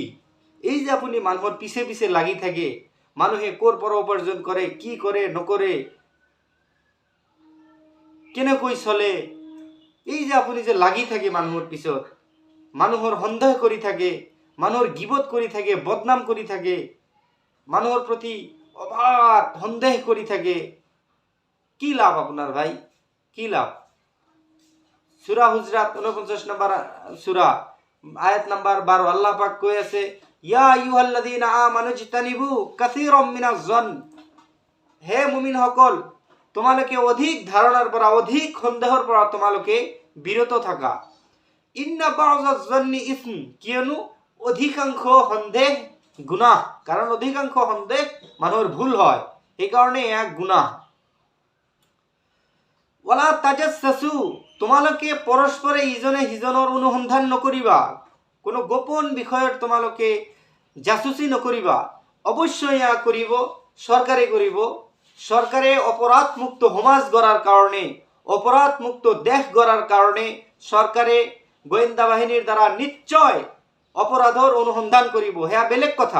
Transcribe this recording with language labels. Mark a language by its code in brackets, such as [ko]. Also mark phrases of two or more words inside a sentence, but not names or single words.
[as] এই যে আপুনি মানুহৰ পিছে পিছে লাগি থাকে, মানুহে ক'ৰ পৰা উপাৰ্জন কৰে, কি কৰে নকৰে, কেনেকৈ চলে, এই যে আপুনি যে লাগি থাকে মানুহৰ পিছত, মানুহৰ সন্দেহ কৰি থাকে, মানুহৰ গিবত কৰি থাকে, বদনাম কৰি থাকে, মানুহৰ প্ৰতি অবাধ সন্দেহ কৰি থাকে, কি লাভ আপোনাৰ ভাই, কি লাভ? সূরা হুজরাত 49 নম্বর সূরা আয়াত নাম্বার 12 আল্লাহ পাক কৈ আছে, [ar] يا أيها الذين آمنوا اجتنبوا كثيرا من الظن, [as] হে মুমিন সকল, তোমালোকে অধিক ধারণার পৰা, অধিক সন্দেহৰ পৰা তোমালোকে বিৰত থাকা। [ar] إن بعض الظن إثم, [as] কিয়নো অধিকাংশ সন্দেহ গুনাহ, কাৰণ অধিকাংশ সন্দেহ মানুহৰ ভুল হয়, সেইকাৰণে এক গুনাহ। [ar] ولا تجسسوا, [as] তোমালোকে পৰস্পৰে ইজনে সিজনৰ অনুসন্ধান নকৰিবা, কোনো গোপন বিষয়ত তোমালোকে জাসুসি নকৰিবা। অৱশ্যই এয়া কৰিব চৰকাৰে কৰিব। চৰকাৰে অপৰাধমুক্ত সমাজ গঢ়াৰ কাৰণে, অপৰাধমুক্ত দেশ গঢ়াৰ কাৰণে চৰকাৰে গোয়েন্দা বাহিনীৰ দ্বাৰা নিশ্চয় অপৰাধৰ অনুসন্ধান কৰিব, সেয়া বেলেগ কথা।